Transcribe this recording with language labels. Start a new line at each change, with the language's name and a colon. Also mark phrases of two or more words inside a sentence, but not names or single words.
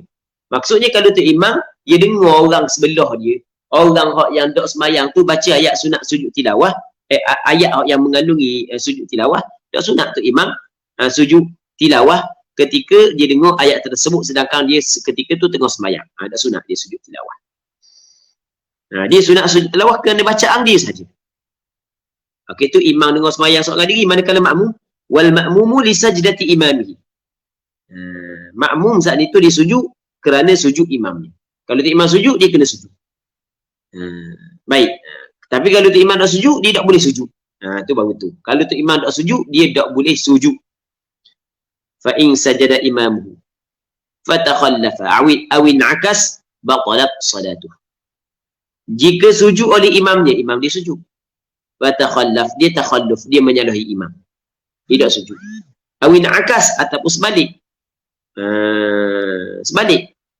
Malay: Maksudnya kalau tu imam, dia dengar orang sebelah dia, orang yang tak sembahyang tu baca ayat sunat sujud tilawah, ayat yang mengandungi sujud tilawah, tak sunat tu imam sujud tilawah ketika dia dengar ayat tersebut, sedangkan dia ketika tu tengah sembahyang. Tak sunat dia sujud tilawah. Dia sunat sujud tilawah kerana bacaan dia saja. Okey, tu imam dengar sembahyang seorang diri. Manakala makmum,
Arabic: والمأموم لسجدة إمامه.
Malay: Makmum saat itu dia sujud kerana sujud imamnya. Kalau tu imam sujud, dia kena sujud. Baik. Tapi kalau tu imam tak sujud, dia tak boleh sujud. Tu baru tu. Kalau tu imam tak sujud, dia tak boleh sujud.
Arabic: فإن سجد إمامه فتخلف أو انعكس بطلت صلاته.
Malay: Jika sujud oleh imamnya, imam dia sujud, fatakhallaf, dia takhalluf, dia menyalahi imam, tidak sujud.
Arabic: أو انعكس,
Malay: ataupun sebalik. Sebalik.